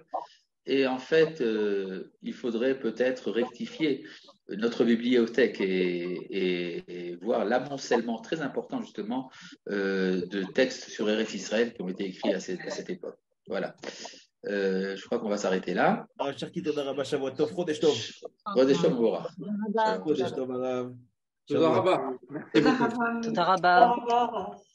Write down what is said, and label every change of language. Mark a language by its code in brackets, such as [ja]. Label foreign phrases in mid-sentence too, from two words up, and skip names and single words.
[fr] Et en fait, il faudrait peut-être rectifier notre bibliothèque et voir l'amoncellement très important justement de textes sur Eretz Israël qui ont été écrits à cette époque. Voilà. Je crois qu'on va s'arrêter là. [he] חודש טוב. חודש טוב מבורך. חודש טוב, הרב. תודה רבה. תודה רבה.